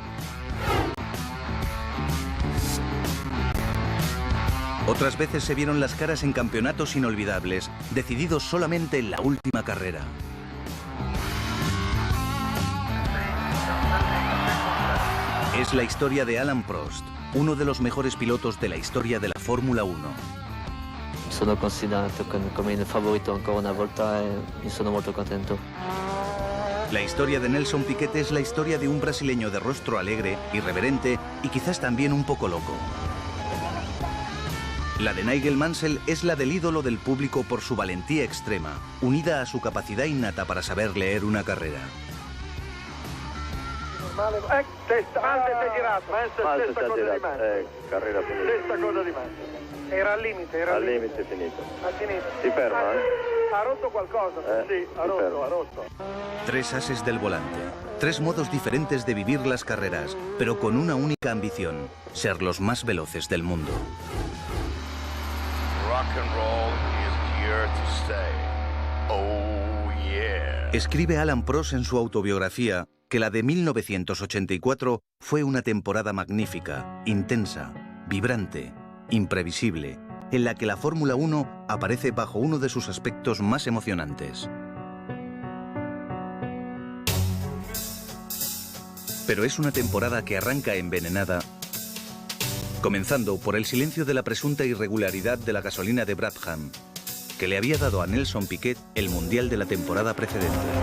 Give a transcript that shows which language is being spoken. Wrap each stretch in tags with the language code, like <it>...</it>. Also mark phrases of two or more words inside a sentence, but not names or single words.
<es>Otras veces se vieron las caras en campeonatos inolvidables, decididos solamente en la última carrera. Es la historia de Alain Prost, uno de los mejores pilotos de la historia de la Fórmula 1.</es> <it>Sono considerato come il favorito ancora una volta e mi sono molto contento.</it> <es>La historia de Nelson Piquet es la historia de un brasileño de rostro alegre, irreverente y quizás también un poco loco. La de Nigel Mansell es la del ídolo del público por su valentía extrema, unida a su capacidad innata para saber leer una carrera.</es> <it>Mansell si è girato. Stessa cosa di Mansell. Carrera finita. Stessa cosa di Mansell. Era al limite, Al limite finito. Ha finito. Si ferma, Ha rotto qualcosa, sì, ha rotto.</it> <es>Tres ases del volante, tres modos diferentes de vivir las carreras, pero con una única ambición, ser los más veloces del mundo.</es> <en>Rock and roll is here to stay. Oh yeah.</en> <es>Escribe Alain Prost en su autobiografía que la de 1984 fue una temporada magnífica, intensa, vibrante, imprevisible, en la que la Fórmula 1 aparece bajo uno de sus aspectos más emocionantes. Pero es una temporada que arranca envenenada, comenzando por el silencio de la presunta irregularidad de la gasolina de Brabham, que le había dado a Nelson Piquet el mundial de la temporada precedente.</es>